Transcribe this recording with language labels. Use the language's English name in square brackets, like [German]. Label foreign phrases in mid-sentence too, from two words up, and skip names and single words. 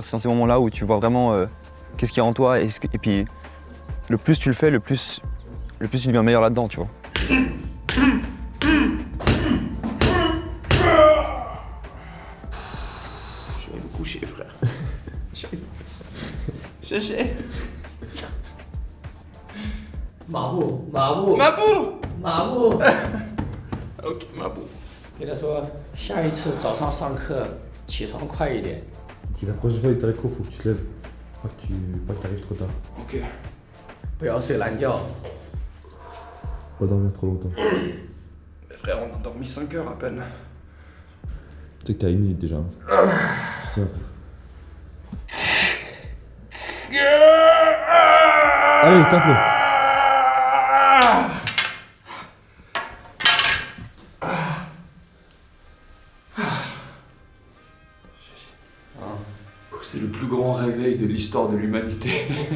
[French] C'est dans ces moments-là où tu vois vraiment qu'est-ce qu'il y a en toi et puis le plus tu le fais, le plus tu deviens meilleur là-dedans, tu vois. Je vais me coucher, frère. Chéché. [Chinese] 马步，马步， [French] Mabou [Chinese] 马步。 [French] Ok, Mabou. [Chinese] 给他说，下一次早上上课起床快一点。 [French] Donc la prochaine fois que t'as les cours, faut que tu te lèves. Pas que t'arrives trop tard. Ok. [Chinese] 不要睡懒觉。 [French] Pas dormir trop longtemps. Mais frère, on a dormi 5 heures à peine. Tu sais que t'as 1 minute déjà. Tiens. Allez, tape-le. C'est le plus grand réveil de l'histoire de l'humanité.